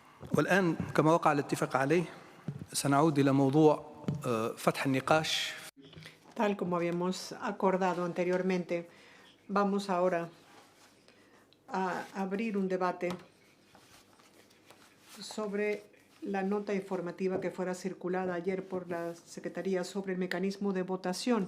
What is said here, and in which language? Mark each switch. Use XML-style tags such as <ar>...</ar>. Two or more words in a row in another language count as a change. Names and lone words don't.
<ar>والآن كما وقع الاتفاق عليه سنعود إلى موضوع فتح النقاش.</ar> <es>Tal como habíamos acordado anteriormente, vamos ahora a abrir un debate sobre la nota informativa que fuera circulada ayer por la Secretaría sobre el mecanismo de votación.</es>